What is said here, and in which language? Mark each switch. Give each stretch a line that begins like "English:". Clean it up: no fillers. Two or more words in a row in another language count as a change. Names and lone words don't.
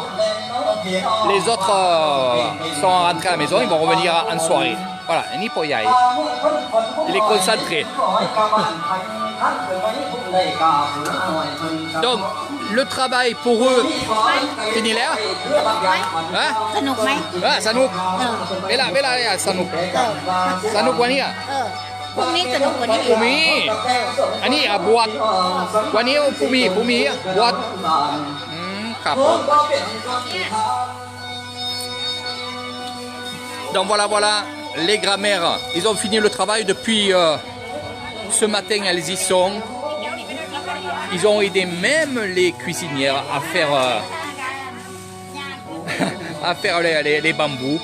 French: Les autres sont rentrés à la maison, ils vont revenir en soirée. Voilà, Ni Poyai. Il est concentré. Donc, le travail pour eux, fini là? Hein?
Thai: สนุกไหม สนุกเวลาสนุกกว่านี้อ่ะ พรุ่งนี้สนุกกว่านี้ ภูมิอันนี้บวชวันนี้ภูมิบวชครับ
French: Donc voilà, les grammaires, ils ont fini le travail depuis ce matin, elles y sont. Ils ont aidé même les cuisinières à faire les bambous.